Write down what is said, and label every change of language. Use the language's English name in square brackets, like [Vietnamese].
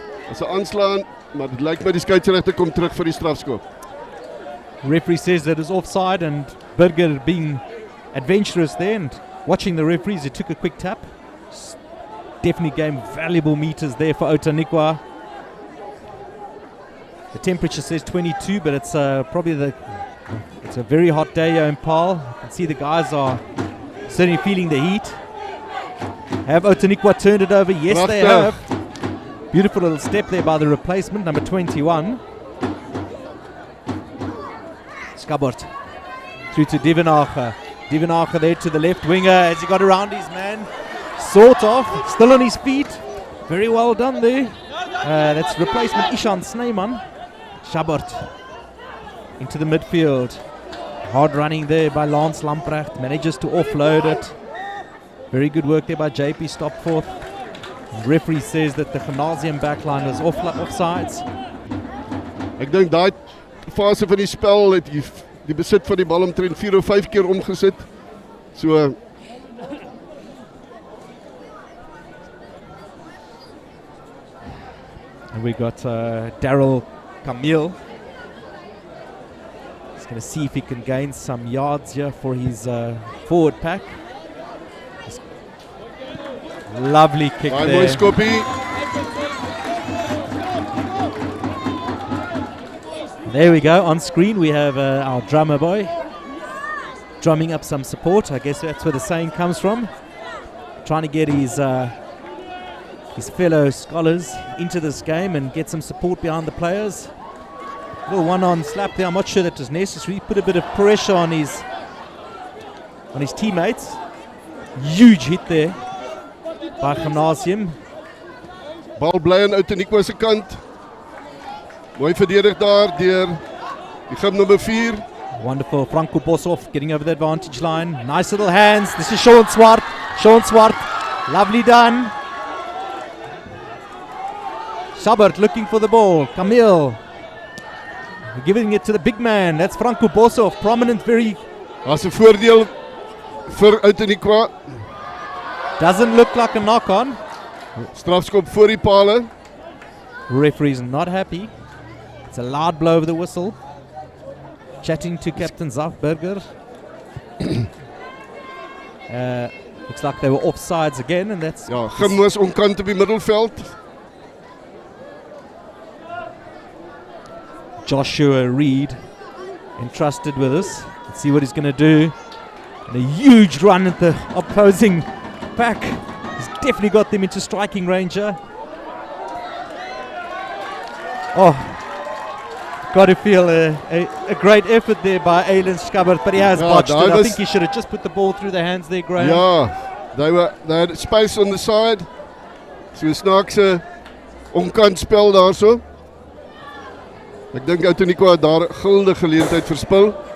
[Afrikaans] As 'n aanslaan, maar dit lyk my die skeieregter kom terug vir die strafskop. [English] Referee says that it's offside, and Burger being adventurous there and watching the referees, he took a quick tap. Definitely gained valuable meters there for Outeniqua. The temperature says 22, but it's probably it's a very hot day here in Paarl. You can see the guys are certainly feeling the heat. Have Outeniqua turned it over? Yes, they have. Beautiful little step there by the replacement, number 21. Skabbert through to Divenacher. Divenacher there to the left winger. Has he got around his man? Sort of. Still on his feet. Very well done there. That's replacement Ishan Snyman. Skabbert into the midfield. Hard running there by Lance Lamprecht. Manages to offload it. Very good work there by JP Stopforth. Referee says that the Gymnasium backline was offsides. [Afrikaans] Ek dink daai fase van die spel het die besit van die bal omtrent 4 of 5 keer omgesit. [English] So and we got Daryl Camille. He's going to see if he can gain some yards here for his forward pack. Lovely kick [Afrikaans] baie [English] there. [Afrikaans] mooi skoppie. [English] There we go. On screen we have our drummer boy drumming up some support. I guess that's where the saying comes from. Trying to get his fellow scholars into this game and get some support behind the players. Little one-on slap there. I'm not sure that was necessary. Put a bit of pressure on his teammates. Huge hit there by Gymnasium. [Afrikaans] Bal bly aan Outeniqua se kant. Mooi verdedig daar deur die gym nummer 4. [English] Wonderful. Franco Boshoff getting over the advantage line. Nice little hands. This is Sean Swart. Sean Swart. Lovely done. Shabert looking for the ball. Camille giving it to the big man. That's Franco Boshoff. Prominent, very. [Afrikaans] Daar's 'n voordeel vir Outeniqua. [English] Doesn't look like a knock-on. [Afrikaans] Strafskop voor die pale. [English] Referee's not happy. It's a loud blow over the whistle. Chatting to Captain Zafberger. Looks like they were offsides again, and that's. [Afrikaans] Ja, Gym was onkant op die middelveld. [English] Joshua Reed entrusted with us. Let's see what he's going to do. And a huge run at the opposing pack. He's definitely got them into striking range here. Oh, got to feel a great effort there by Alan Skabbert, but he has botched it. I think he should have just put the ball through the hands there, Graham. Yeah, they had space on the side. [Afrikaans] So snaakse onkant spel daarso. Ek dink Outeniqua daar 'n gulde geleentheid verspil.